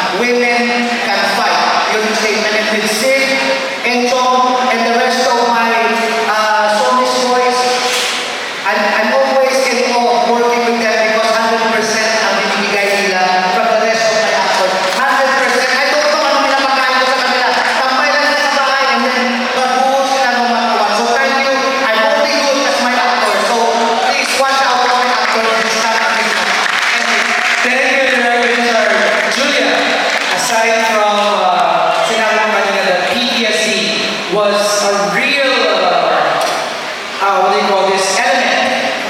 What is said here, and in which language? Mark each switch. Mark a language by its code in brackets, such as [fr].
[en] Women can fight. Yun yung statement. And with Sid, Enchong, and the rest of my Sonis boys, I'm always in awe of working with them because 100% [tl] ang binibigay nila [en] from the rest of my actors. [tl] 100%. [en] I don't know [tl] ano pinapakain ko sa kanila. Tambay lang sila sa bahay and then magbuhos sila ng matuwan. [en] So thank you. I'm only good as my actor. So please watch out for my actor this time. Thank you. Thank you, Director Richard. Julia, aside from [tl] sinabi mo kanina [en] that PTSD was a real, what do you call this, element.